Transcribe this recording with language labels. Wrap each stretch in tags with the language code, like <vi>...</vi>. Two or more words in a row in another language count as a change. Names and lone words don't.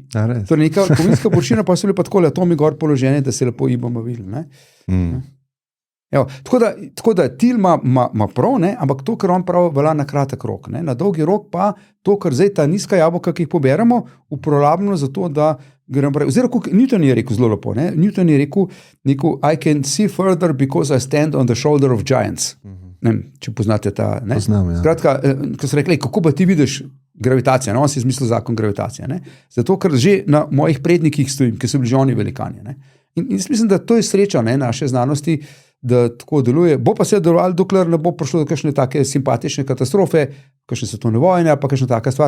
<sl>Torej neka kovinska površina, pa so bili pa tako atomi gor položeni, da se lepo IBM videli. Tako da Thiel ima prav, ne, ampak to, kar on pravi, velja na kratek rok. Ne. Na dolgi rok pa to, kar zdaj ta nizka jabolka, ki jih poberemo, uporabljamo za to, da oziroma, Newton je rekel zelo lepo, ne? Newton je rekel,</sl> <en>I can see further because I stand on the shoulder of giants.</en> <sl>Ne, če poznate ta... Ne? Poznam, ja. Skratka, ko so rekli, kako pa ti vidiš gravitacijo, on si izmislil zakon gravitacije. Ne? Zato, ker že na mojih prednikih stojim, ki so bili že oni velikani. Ne? In mislim, da to je sreča, ne, naše znanosti, da tako deluje. Bo pa se delovalo, dokler ne bo prišlo do kakšne take simpatične katastrofe, kakšne svetovne vojne, pa kakšna taka stvar.</sl>